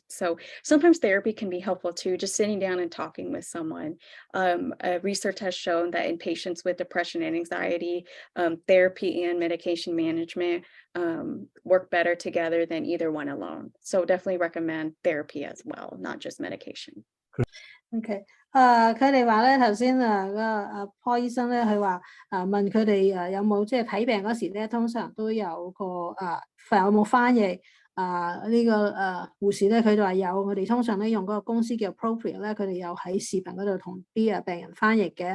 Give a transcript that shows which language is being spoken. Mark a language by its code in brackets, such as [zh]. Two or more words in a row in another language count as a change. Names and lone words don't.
[en] So sometimes therapy can be helpful too, just sitting down and talking with someone. Research has shown that in patients with depression and anxiety, therapy and medication management work better together than either one alone. So definitely recommend therapy as well, not just medication. [yue] OK， 佢哋話咧頭先個Paul 醫生咧，佢話問佢哋有冇即係睇病嗰時咧，通常都有個有冇翻譯呢個護士咧，佢就話有，我哋通常咧用嗰個公司叫 Appropriate 咧，佢哋有喺視頻嗰度同啲病人翻譯嘅。